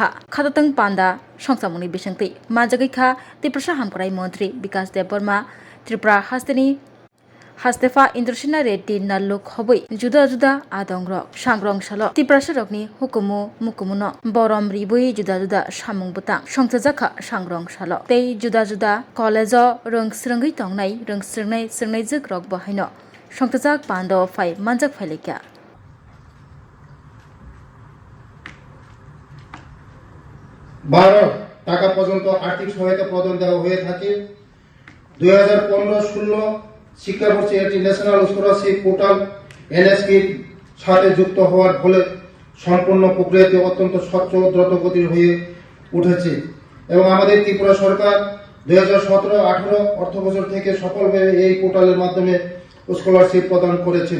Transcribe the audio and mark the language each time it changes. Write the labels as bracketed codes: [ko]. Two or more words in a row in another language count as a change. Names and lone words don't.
[trp] खातातों पांडा संसामुनि बिसंति माजागैखा त्रिपुरा हामखराय मंत्री बिकाश देबबर्मा त्रिपुरा हस्तेनि हास्तेफा इंद्रसेना रेड्डी नालुक हबै जुदा जुदा आदंग्रक सांग्रांसाल त्रिपुरा सरकनि हुकुमु मुकुमुनो बरम रिबुई जुदा जुदा सामुं बुतां संसाजाखा सांग्रांसाल तै जुदा जुदा कलेज रोंस्रोङै तंनाय रोंस्रोंनाय जोग्रक बहायनो संसाजाक पांडो फाइ मानजाक फाइलेका [bn] টাকা পর্যন্ত আর্থিক সহায়তা প্রদান দেওয়া হয়ে থাকে 2015-16 শিক্ষাবর্ষে এটি ন্যাশনাল স্কলারশিপ পোর্টাল এনএসপির সাথে যুক্ত হওয়ার ফলে সম্পূর্ণ প্রক্রিয়াটি অত্যন্ত স্বচ্ছ ও দ্রুতগতির হয়ে উঠেছে এবং আমাদের ত্রিপুরা সরকার 2017-18 অর্থবছর থেকে সফলভাবে এই পোর্টালের মাধ্যমে স্কলারশিপ প্রদান করেছেন।